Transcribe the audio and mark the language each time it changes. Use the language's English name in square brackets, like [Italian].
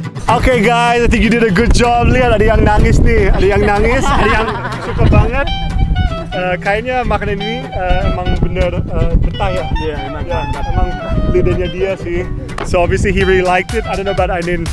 [English] Okay guys, I think you did a good job. [Indonesian] Lihat ada yang nangis nih, ada yang nangis, ada yang suka banget. Kayaknya makanan ini emang bener betah ya. Iya, emang mantap. Emang lidahnya dia sih. [English] So obviously he really liked it. I don't know about Ainin.